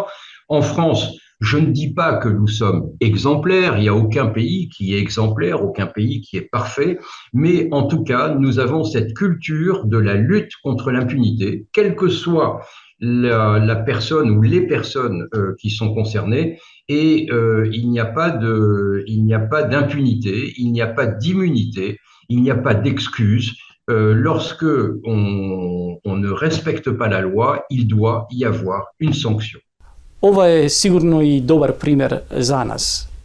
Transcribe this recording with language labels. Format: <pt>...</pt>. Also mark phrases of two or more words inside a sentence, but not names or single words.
<fr>En France, je ne dis pas que nous sommes exemplaires, il n'y a aucun pays qui est exemplaire, aucun pays qui est parfait, mais en tout cas, nous avons cette culture de la lutte contre l'impunité, quelle que soit la personne ou les personnes qui sont concernées, et il n'y a pas d'impunité, il n'y a pas d'immunité, il n'y a pas d'excuse. Lorsque on ne respecte pas la loi, il doit y avoir une sanction.</fr> <mk>Ова е сигурно и добар пример за нас.</mk>